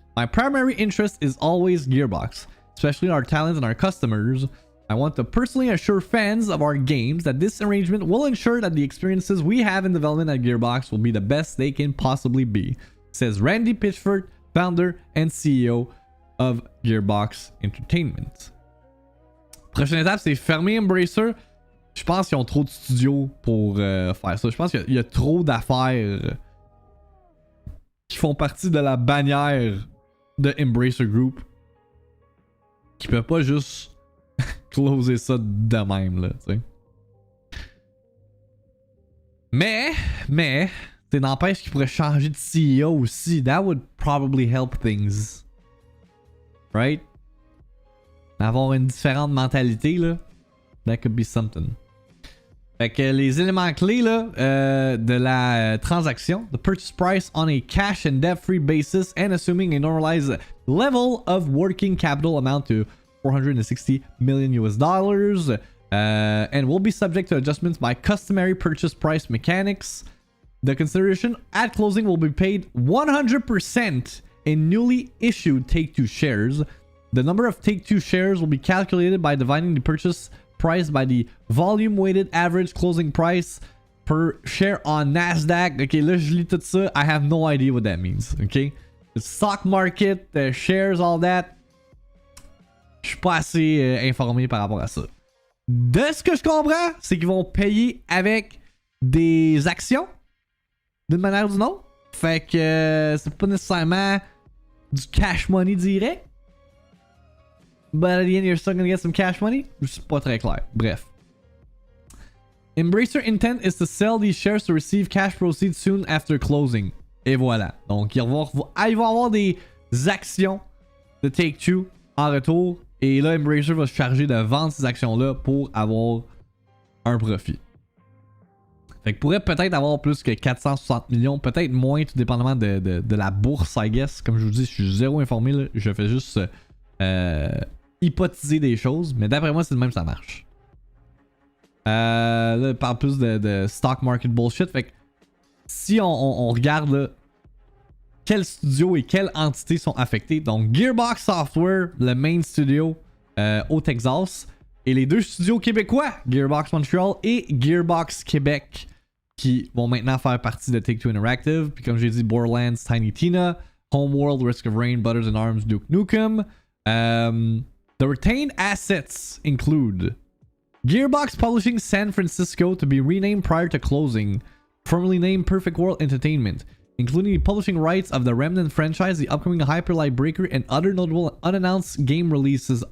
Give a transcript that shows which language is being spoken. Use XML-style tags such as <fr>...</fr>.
<en>My primary interest is always Gearbox, especially our talent and our customers. I want to personally assure fans of our games that this arrangement will ensure that the experiences we have in development at Gearbox will be the best they can possibly be, says Randy Pitchford, founder and CEO of Gearbox Entertainment.</en> <fr>Prochaine étape, c'est fermer Embracer. Je pense qu'ils ont trop de studios pour faire ça. Je pense qu'il y a trop d'affaires qui font partie de la bannière de Embracer Group qui peuvent pas juste closer ça de même, là, tu sais. Mais, c'est n'empêche qu'il pourrait changer de CEO aussi.</fr> <en>That would probably help things. Right?</en> <fr>Avoir une différente mentalité, là.</fr> <en>That could be something.</en> <fr>Fait que les éléments clés là, de la transaction,</fr> <en>the purchase price on a cash and debt-free basis and assuming a normalized level of working capital amount to 460 million US dollars and will be subject to adjustments by customary purchase price mechanics. The consideration at closing will be paid 100% in newly issued Take-Two shares. The number of Take-Two shares will be calculated by dividing the purchase price by the volume weighted average closing price per share on Nasdaq. Ok,</en> <fr>là je lis tout ça.</fr> <en>I have no idea what that means. Ok, the stock market, the shares, all that.</en> <fr>Je suis pas assez informé par rapport à ça. De ce que je comprends, c'est qu'ils vont payer avec des actions d'une manière ou d'une autre. Fait que c'est pas nécessairement du cash money direct.</fr> <en>But at the end, you're still gonna get some cash money?</en> <fr>C'est pas très clair. Bref.</fr> <en>Embracer intent is to sell these shares to receive cash proceeds soon after closing.</en> <fr>Et voilà. Donc, ils vont avoir des actions de Take-Two en retour. Et là, Embracer va se charger de vendre ces actions-là pour avoir un profit. Fait que pourrait peut-être avoir plus que 460 millions, peut-être moins, tout dépendamment de la bourse,</fr> <en>I guess.</en> <fr>Comme je vous dis, je suis zéro informé, là. Je fais juste hypothéser des choses, mais d'après moi, c'est de même que ça marche. Là, il parle plus de</fr> <en>stock market bullshit.</en> <fr>Fait que si on regarde là, quels studios et quelles entités sont affectés, donc Gearbox Software, le main studio au Texas, et les deux studios québécois, Gearbox Montreal et Gearbox Québec, qui vont maintenant faire partie de Take-Two Interactive. Puis comme j'ai dit, Borderlands, Tiny Tina, Homeworld, Risk of Rain, Butters and Arms, Duke Nukem.</fr> <en>The retained assets include Gearbox Publishing San Francisco to be renamed prior to closing, formerly named Perfect World Entertainment, including the publishing rights of the Remnant franchise, the upcoming Hyper Light Breaker, and other notable unannounced game releases.</en>